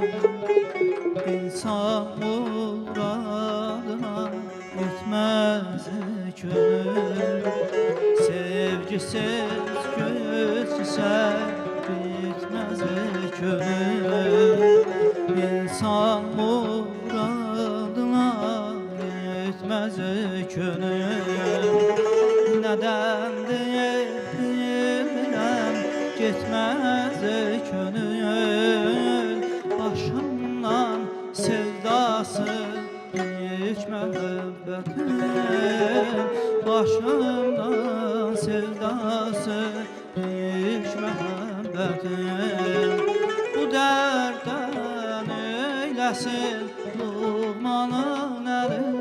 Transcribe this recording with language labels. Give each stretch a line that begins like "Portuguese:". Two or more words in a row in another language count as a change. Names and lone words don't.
Turkish: İnsan muradına yetmez öyküm. Sevgisiz göz çiçek bitmez öyküm. İnsan muradına yetmez öyküm.
Azerbaijani: Nədəndir bilmirəm, getməz könül başımdan sevdası büyük məhəbbətin başımdan sevdası büyük məhəbbətin bu dərddən eyləsin Luğmanın əli